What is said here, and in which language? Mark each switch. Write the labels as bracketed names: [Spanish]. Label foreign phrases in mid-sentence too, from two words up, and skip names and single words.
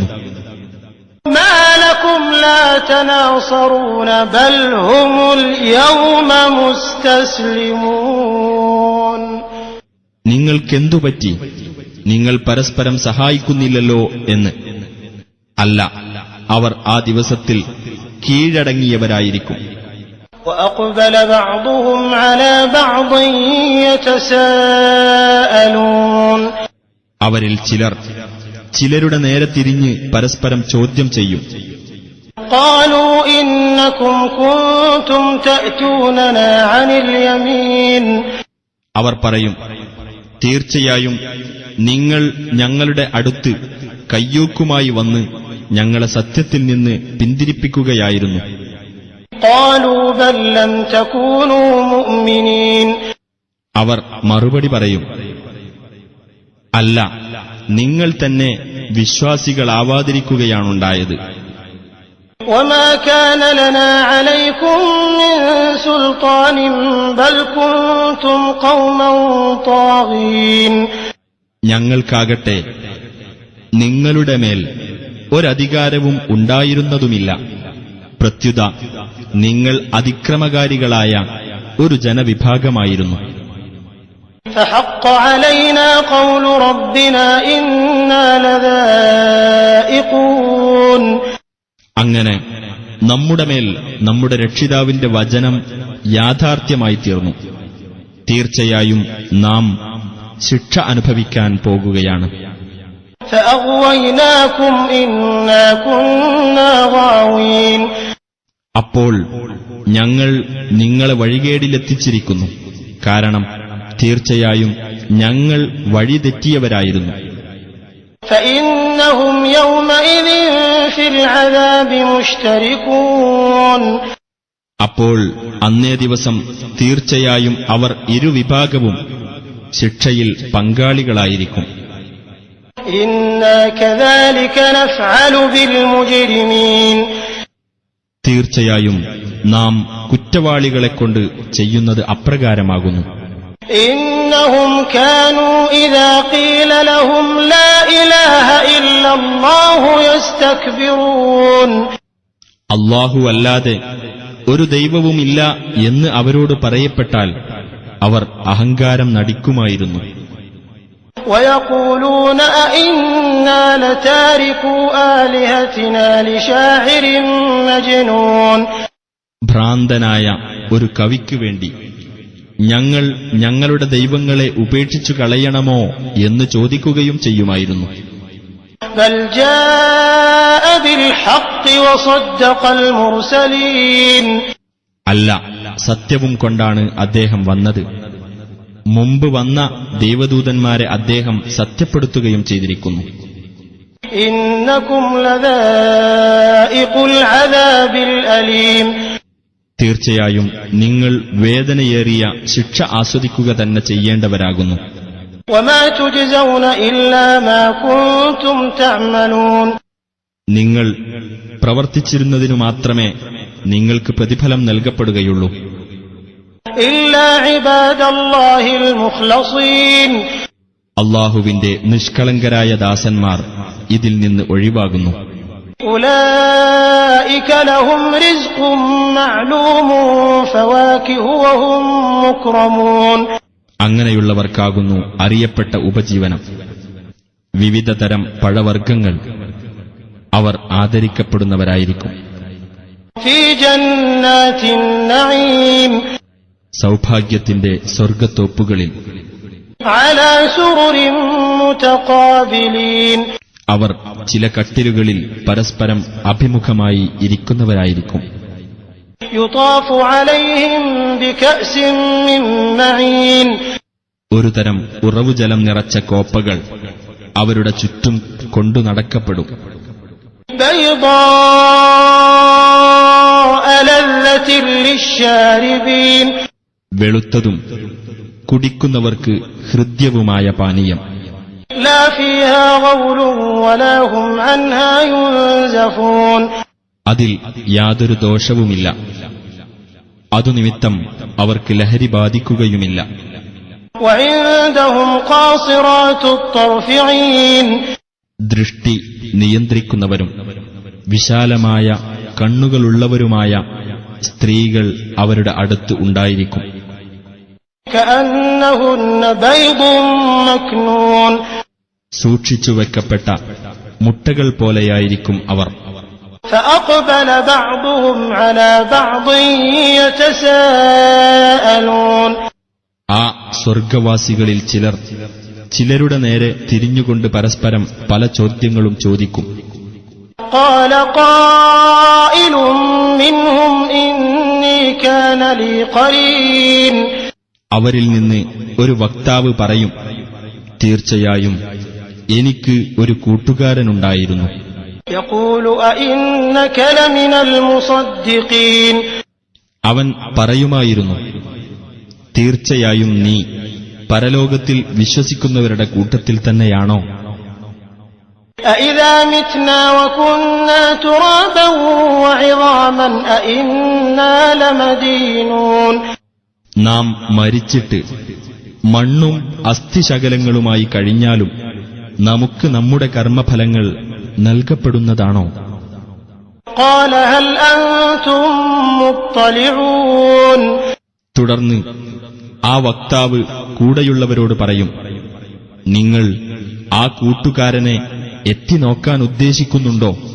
[Arabic] ما لكم لا تناصرون بل هم اليوم مستسلمون. [Malayalam] നിങ്ങൾക്കെന്തുപറ്റി? നിങ്ങൾ പരസ്പരം സഹായിക്കുന്നില്ലല്ലോ എന്ന്. അല്ല, അവർ ആ ദിവസത്തിൽ കീഴടങ്ങിയവരായിരിക്കും. [Arabic] وأقبل بعضهم على بعض يتساءلون. [Malayalam] അവരിൽ ചിലർ ചിലരുടെ നേരെ തിരിഞ്ഞ് പരസ്പരം ചോദ്യം ചെയ്യും. [Arabic] قالوا إنكم كنتم تأتوننا عن اليمين. [Malayalam] അവർ പറയും, തീർച്ചയായും നിങ്ങൾ ഞങ്ങളുടെ അടുത്ത് കയ്യൂക്കുമായി വന്ന് ഞങ്ങളെ സത്യത്തിൽ നിന്ന് പിന്തിരിപ്പിക്കുകയായിരുന്നു. [Arabic] قالوا بل لم تكونوا مؤمنين. [Malayalam] അവർ മറുപടി പറയും, അല്ല, നിങ്ങൾ തന്നെ വിശ്വാസികളാവാതിരിക്കുകയാണുണ്ടായത്. [Arabic] وما كان لنا عليكم من سلطان بل كنتم قوما طاغين. [Malayalam] ഞങ്ങൾക്കാകട്ടെ നിങ്ങളുടെ മേൽ ഒരധികാരവും ഉണ്ടായിരുന്നതുമില്ല. പ്രത്യുത നിങ്ങൾ അതിക്രമകാരികളായ ഒരു ജനവിഭാഗമായിരുന്നു. [Arabic] فحق علينا قول ربنا إنا لذائقون. [Malayalam] അങ്ങനെ നമ്മുടെ മേൽ നമ്മുടെ രക്ഷിതാവിന്റെ വചനം യാഥാർത്ഥ്യമായി തീർന്നു. തീർച്ചയായും നാം ശിക്ഷ അനുഭവിക്കാൻ പോകുകയാണ്. [Arabic] فأغويناكم إنا كنا غاوين. [Malayalam] അപ്പോൾ ഞങ്ങൾ നിങ്ങളെ വഴികേടിലെത്തിച്ചിരിക്കുന്നു, കാരണം തീർച്ചയായും ഞങ്ങൾ വഴിതെറ്റിയവരായിരുന്നു. [Arabic] فإنهم يومئذ في العذاب مشتركون. [Malayalam] അപ്പോൾ അന്നേ ദിവസം തീർച്ചയായും അവർ ഇരുവിഭാഗവും ശിക്ഷയിൽ പങ്കാളികളായിരിക്കും. [Arabic] إنا كذلك نفعل بالمجرمين. [Malayalam] തീർച്ചയായും നാം കുറ്റവാളികളെക്കൊണ്ട് ചെയ്യുന്നത് അപ്രകാരമാകുന്നു. [Arabic] إنهم كانوا إذا قيل لهم لا إله إلا الله يستكبرون. [Malayalam] അല്ലാഹു അല്ലാതെ ഒരു ദൈവവുമില്ല എന്ന് അവരോട് പറയപ്പെട്ടാൽ അവർ അഹങ്കാരം നടിക്കുമായിരുന്നു. [Arabic] ويقولون أئنا لتاركو آلهتنا لشاعر مجنون. [Malayalam] ഭ്രാന്തനായ ഒരു കവിക്കു വേണ്ടി ഞങ്ങൾ ഞങ്ങളുടെ ദൈവങ്ങളെ ഉപേക്ഷിച്ചു കളയണമോ എന്ന് ചോദിക്കുകയും ചെയ്യുമായിരുന്നു. [Arabic] بل جاء بالحق وصدق المرسلين. [Malayalam] അല്ല, സത്യവും കൊണ്ടാണ് അദ്ദേഹം വന്നത്. മുമ്പ് വന്ന ദേവദൂതന്മാരെ അദ്ദേഹം സത്യപ്പെടുത്തുകയും ചെയ്തിരിക്കുന്നു. [Arabic] إنكم لذائق العذاب الأليم. [Malayalam] തീർച്ചയായും നിങ്ങൾ വേദനയേറിയ ശിക്ഷ ആസ്വദിക്കുക തന്നെ ചെയ്യേണ്ടവരാകുന്നു. [Arabic] وما تجزون إلا ما كنتم تعملون. [Malayalam] നിങ്ങൾ പ്രവർത്തിച്ചിരുന്നതിനു മാത്രമേ നിങ്ങൾക്ക് പ്രതിഫലം നൽകപ്പെടുകയുള്ളൂ. [Arabic] إلا عباد الله المخلصين. [Malayalam] അല്ലാഹുവിന്റെ നിഷ്കളങ്കരായ ദാസന്മാർ ഇതിൽ നിന്ന് ഒഴിവാകുന്നു. [Arabic] أولئك لهم رزق معلوم فواكه وهم مكرمون. [Malayalam] അങ്ങനെയുള്ളവർക്കാകുന്നു അറിയപ്പെട്ട ഉപജീവനം, വിവിധ തരം പഴവർഗ്ഗങ്ങൾ. അവർ ആദരിക്കപ്പെടുന്നവരായിരിക്കും. [Arabic] في جنات النعيم. [Malayalam] സൗഭാഗ്യത്തിന്റെ സ്വർഗത്തോപ്പുകളിൽ. [Arabic] على سرر متقابلين [Malayalam] അവർ ചില കട്ടിലുകളിൽ പരസ്പരം അഭിമുഖമായി ഇരിക്കുന്നവരായിരിക്കും. [Arabic] يطاف عليهم بكأس من معين [Malayalam] ഒരു തരം ഉറവുജലം നിറച്ച കോപ്പകൾ അവരുടെ ചുറ്റും കൊണ്ടു നടക്കപ്പെടും. [Arabic] بيضاء لذة للشاربين [Malayalam] വെളുത്തതും കുടിക്കുന്നവർക്ക് ഹൃദ്യവുമായ പാനീയം. [Arabic] لا فيها غول ولا هم عنها ينزفون [Malayalam] അതിൽ യാതൊരു ദോഷവുമില്ല, അതുനിമിത്തം അവർക്ക് ലഹരി ബാധിക്കുകയുമില്ല. [Arabic] وعندهم قاصرات الطرف عين [Malayalam] ദൃഷ്ടി നിയന്ത്രിക്കുന്നവരും വിശാലമായ കണ്ണുകളുള്ളവരുമായ സ്ത്രീകൾ അവരുടെ അടുത്ത് ഉണ്ടായിരിക്കും. [Arabic] كأنهن بيض مكنون [Malayalam] സൂക്ഷിച്ചുവെക്കപ്പെട്ട മുട്ടകൾ പോലെയായിരിക്കും അവർ. [Arabic] فأقبل بعضهم على بعض يتساءلون [Malayalam] ആ സ്വർഗവാസികളിൽ ചിലർ ചിലരുടെ നേരെ തിരിഞ്ഞുകൊണ്ട് പരസ്പരം പല ചോദ്യങ്ങളും ചോദിക്കും. [Arabic] قال قائل منهم إني كان لي قرين [Malayalam] അവരിൽ നിന്ന് ഒരു വക്താവ് പറയും, തീർച്ചയായും എനിക്ക് ഒരു കൂട്ടുകാരനുണ്ടായിരുന്നു. [Arabic] يقول أئنك لمن المصدقين [Malayalam] അവൻ പറയുമായിരുന്നു, തീർച്ചയായും നീ പരലോകത്തിൽ വിശ്വസിക്കുന്നവരുടെ കൂട്ടത്തിൽ തന്നെയാണോ? [Arabic] أإذا متنا وكنا ترابا وعظاما أإنا لمدينون [Malayalam] നാം മരിച്ചിട്ട് മണ്ണും അസ്ഥിശകലങ്ങളുമായി കഴിഞ്ഞാലും നമുക്ക് നമ്മുടെ കർമ്മഫലങ്ങൾ നൽകപ്പെടുന്നതാണോ? [Arabic] قال هل أنتم مطلعون [Malayalam] തുടർന്ന് ആ വക്താവ് കൂടെയുള്ളവരോട് പറയും, നിങ്ങൾ ആ കൂട്ടുകാരനെ എത്തിനോക്കാൻ ഉദ്ദേശിക്കുന്നുണ്ടോ?